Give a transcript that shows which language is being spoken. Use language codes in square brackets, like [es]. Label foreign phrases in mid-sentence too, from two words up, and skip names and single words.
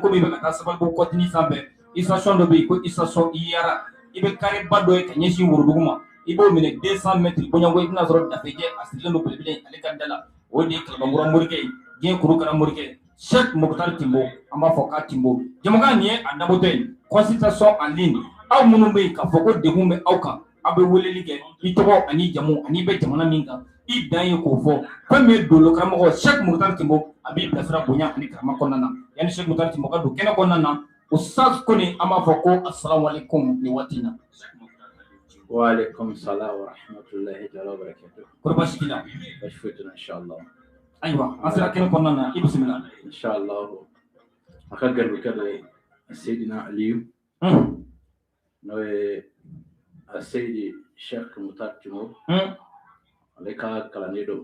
[bm] ko min bɛ ka taa Sabalibugu kɔtini sanfɛ station dɔ bɛ yen ko station Iyara i bɛ carré ba dɔ ye ka ɲɛsin Worodugu ma i b'o minɛ 200 mètres bɔɲɔgɔn i bɛna sɔrɔ dafejɛ a sigilen don belebele ale ka da la o de ye Kalabankura morikɛ ye diɲɛ kuru kara morikɛ Cheikh Mutari Tinbo an b'a fɔ k'a Tinbo jamukan nin ye a dabɔtɔ ye [fr] consultation en ligne [bm] aw minnu bɛ yen k'a fɔ ko degun bɛ aw kan aw bɛ weleli kɛ i tɔgɔ ani jamu ani bɛ jamana min kan i dan ye k'o fɔ fɛn min ye dolo karamɔgɔ Cheikh Mutari Tinbo a b'i bilasira bonya ani karama kɔnɔna na yanni Cheikh Mutari Tinbo ka don kɛnɛ kɔnɔna na Ustaz Kone an b'a fɔ ko assalamualaikum nin waati in na. [ar] Wa alaikum salam wa rahmatullahi wa barakatuh. [bm] Kɔrɔ baasi t'i la. Baasi foyi t'an na inshallah. Ayiwa an sera kɛnɛ kɔnɔna na i bisimila. Inshallah a ka garibukɛ dɔ ye Seydina Aliyu n'o ye a Seydi Cheikh Mutari Tinbo ale ka kalanden don.